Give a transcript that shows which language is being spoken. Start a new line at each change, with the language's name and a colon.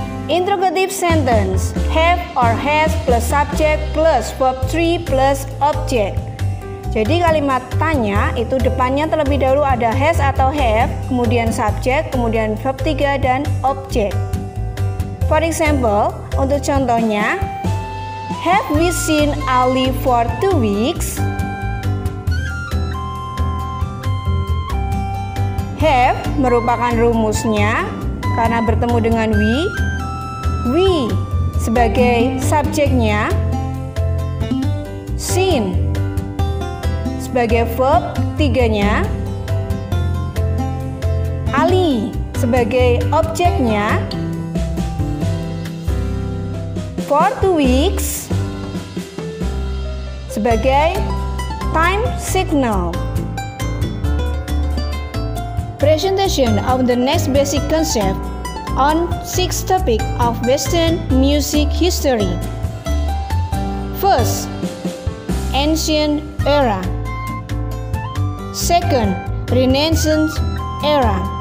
English: Interrogative sentence, have or has plus subject plus verb 3 plus object.
Indonesian: Jadi kalimat tanya itu depannya terlebih dahulu ada has atau have, kemudian subject, kemudian verb 3 dan object.
English: For example,
Indonesian: untuk contohnya,
English: have we seen Ali for 2 weeks?
Indonesian: Have merupakan rumusnya karena bertemu dengan we sebagai subjeknya, seen sebagai verb 3-nya, Ali sebagai objeknya,
English: for 2 weeks
Indonesian: sebagai time signal.
English: Presentation of the next basic concept on 6 topic of Western music history. First, ancient era. Second, Renaissance era.